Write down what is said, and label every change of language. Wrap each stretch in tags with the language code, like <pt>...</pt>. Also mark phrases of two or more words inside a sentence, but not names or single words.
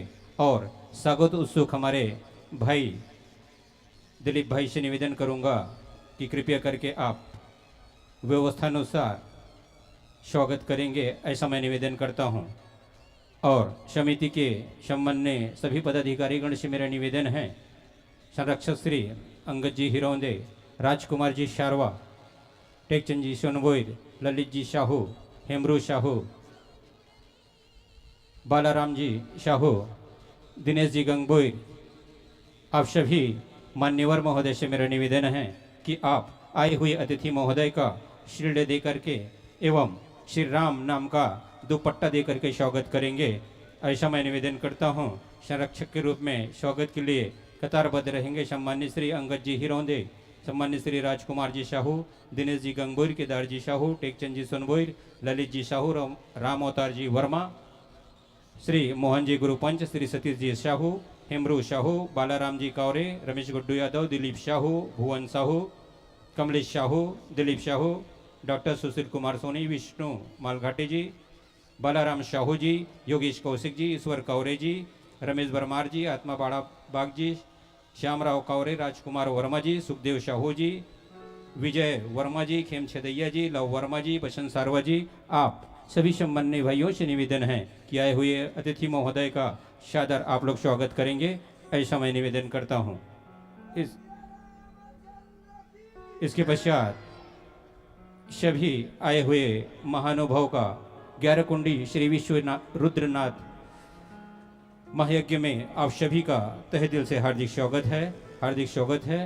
<hi>और स्वागत उत्सुक हमारे भाई दिलीप भाई से निवेदन करूंगा कि कृपया करके आप व्यवस्थानुसार स्वागत करेंगे, ऐसा मैं निवेदन करता हूं। और समिति के सम्मान्य सभी पदाधिकारीगण से मेरा निवेदन है, संरक्षक श्री अंगद जी हिरौंदे, राजकुमार जी शारवा, टेकचंद जी सोनबोईर, ललित जी साहू, हेमरू साहू, बालाराम जी साहू, दिनेश जी गंगबोईर, आप सभी मान्यवर महोदय से मेरा निवेदन है कि आप आए हुए अतिथि महोदय का शील्ड दे करके एवं श्री राम नाम का दुपट्टा दे करके स्वागत करेंगे, ऐसा मैं निवेदन करता हूं। संरक्षक के रूप में स्वागत के लिए कतारबद्ध रहेंगे सम्मान्य श्री अंगद जी हिरौंदे, सम्मान्य श्री राजकुमार जी साहू, दिनेश जी गंगबोईर, केदार जी साहू, टेकचंद जी सोनबोईर, ललित जी साहू, राम अवतार जी वर्मा, श्री मोहन जी गुरुपंच, श्री सतीश जी साहू, हेमरू साहू, बालाराम जी कावरे, रमेश गुड्डू यादव, दिलीप साहू, भुवन साहू, कमलेश साहू, दिलीप साहू, डॉक्टर सुशील कुमार सोनी, विष्णु मालघाटे जी, बालाराम साहू जी, योगेश कौशिक जी, ईश्वर कौरे जी, रमेश बरमार जी, आत्मा बाड़ा बाग जी, श्यामराव कौरे, राजकुमार वर्मा जी, सुखदेव साहू जी, विजय वर्मा जी, खेम छदैया जी, लव वर्मा जी, बसंत सारवा जी, आप सभी सम्मान्य भाइयों से निवेदन है कि आए हुए अतिथि महोदय का सादर आप लोग स्वागत करेंगे, ऐसा मैं निवेदन करता हूं। इसके पश्चात सभी आए हुए महानुभाव का 11 कुंडी श्री विश्वनाथ रुद्रनाथ महायज्ञ में आप सभी का तहे दिल से हार्दिक स्वागत है, हार्दिक स्वागत है।</hi>